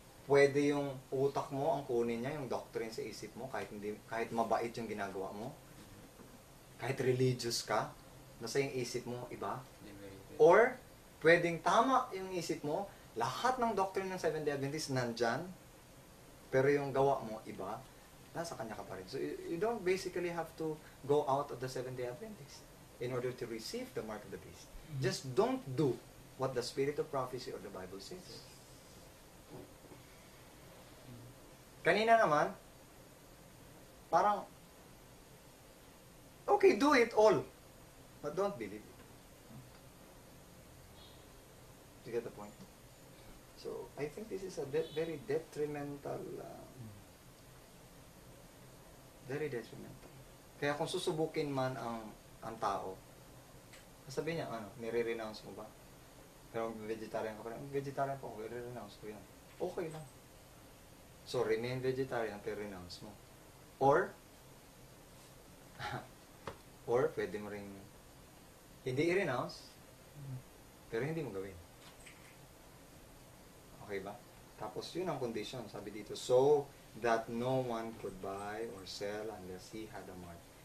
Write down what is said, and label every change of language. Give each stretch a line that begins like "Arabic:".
Filipino: Pwede yung utak mo ang kunin niya, yung doctrine sa isip mo, kahit mabait yung ginagawa mo. Kahit religious ka, nasa yung isip mo iba. Or, pwedeng tama yung isip mo, lahat ng doctrine ng Seventh-day Adventist nandyan, pero yung gawa mo iba, nasa kanya ka pa rin.
English: So, you don't basically have to go out of the Seventh-day Adventist in order to receive the mark of the beast. Just don't do what the spirit of prophecy or the Bible says.
Filipino: Kanina naman, parang, okay,
English: do it all, but don't believe it. You get the point? So, I think this is a very detrimental, very detrimental.
Filipino: Kaya kung susubukin man ang tao, sasabihin niya, nire-renounce mo ba? Pero vegetarian ka pa rin. Vegetarian po ako, nire-renounce ko yan. Okay lang.
English: So, remain vegetarian,
Filipino: pero renounce mo. Or, pwede mo rin hindi i-renounce, pero hindi mo gawin. Okay ba? Tapos, yun ang condition, sabi dito.
English: So, that no one could buy or sell unless he had a mark.